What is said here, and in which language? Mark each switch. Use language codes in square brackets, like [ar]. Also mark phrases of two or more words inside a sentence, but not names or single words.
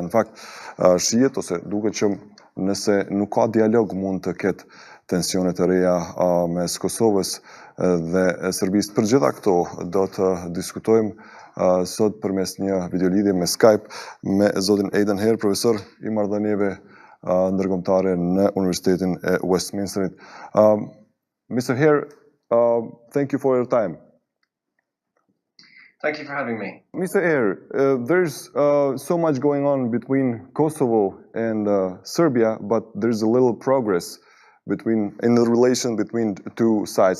[sq] Në fakt, shihet ose duket që nëse nuk ka dialog mund të ketë tensione të reja mes Kosovës dhe Serbisë. Për gjitha këto do të diskutojmë sot përmes një videolidhje me Skype me zotin Aidan Hare, profesor i marrëdhënieve ndërkombëtare në Universitetin e Westminsterit. [en] Mr. Hare, thank you for your time. Thank you for having me. Mr. Hare, there's so much going on between Kosovo and Serbia, but there's a little progress in the relation between two sides.